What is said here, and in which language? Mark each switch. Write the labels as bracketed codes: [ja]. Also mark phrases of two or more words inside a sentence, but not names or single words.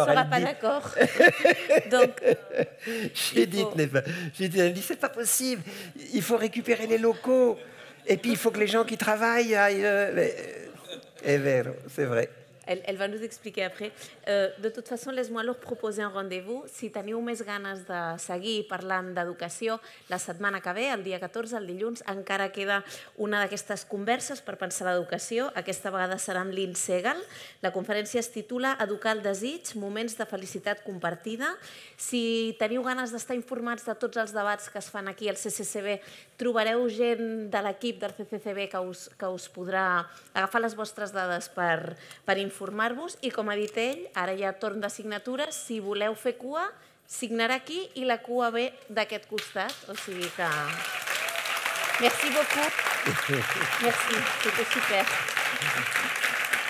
[fr] Ne sera pas d'accord. Donc, Judith dit, c'est pas possible. Il faut récupérer les locaux. Et puis, il faut que les gens qui travaillent aillent... c'est vrai. Elle va nous expliquer après. De toute façon, laisse-moi leur proposer un rendez-vous. [ca] Si teniu més ganes de seguir parlant d'educació, la setmana que ve, el dia 14, el dilluns, encara queda una d'aquestes converses per pensar l'educació. Aquesta vegada serà amb Lynn Segal. La conferència es titula Educar el desig, moments de felicitat compartida. Si teniu ganes d'estar informats de tots els debats que es fan aquí al CCCB, trobareu gent de l'equip del CCCB que us podrà agafar les vostres dades per informar-vos, i com ha dit ell, ara hi ha torn de signatures, si voleu fer cua, signarà aquí i la cua ve d'aquest costat, o sigui que... [fr] Merci beaucoup. Merci, c'était super.